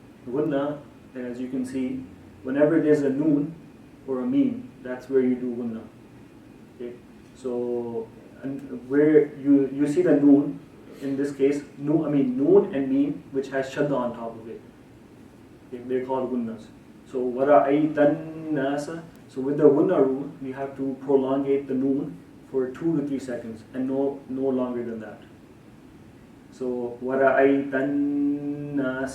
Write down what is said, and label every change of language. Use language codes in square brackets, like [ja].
[en] Gunna, as you can see, whenever there's a noon or a meme, that's where you do gunna. Okay? So where you see the noon, in this case, noon and meme, which has shadda on top of it. Okay? They're called gunnas. [ar] So وَرَأَيْتَ النَّاسَ. [en] So with the gunna rule, you have to prolongate the noon for 2 to 3 seconds, and no longer than that. [ar] So وَرَأَيْتَ النَّاسَ.